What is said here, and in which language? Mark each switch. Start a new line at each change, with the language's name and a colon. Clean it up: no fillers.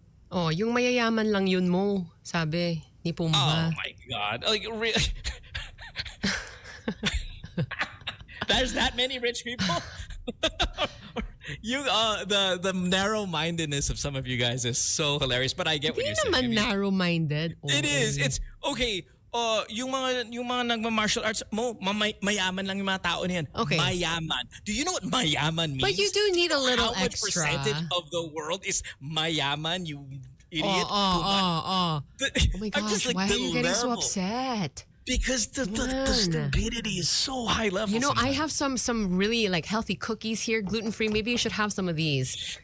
Filipino: Oh, yung mayayaman lang yun mo, sabi ni Pumba.
English: Oh my God! Like really? There's that many rich people. The narrow-mindedness of some of you guys is so hilarious. But I get what you're saying.
Filipino: Hindi naman narrow-minded.
English: It is. It's okay.
Filipino: Yung mga nagma-martial arts mo, mayaman lang yung mga tao niyan.
English: Okay.
Filipino: Mayaman.
English: Do you know what mayaman means? But you do need a little How extra. much percentage of the world is mayaman, you idiot? Oh my gosh, just, like, why are you getting so level. upset? Because the stupidity is so high level. You know, sometimes. I have some really like healthy cookies here, gluten-free. Maybe you should have some of these.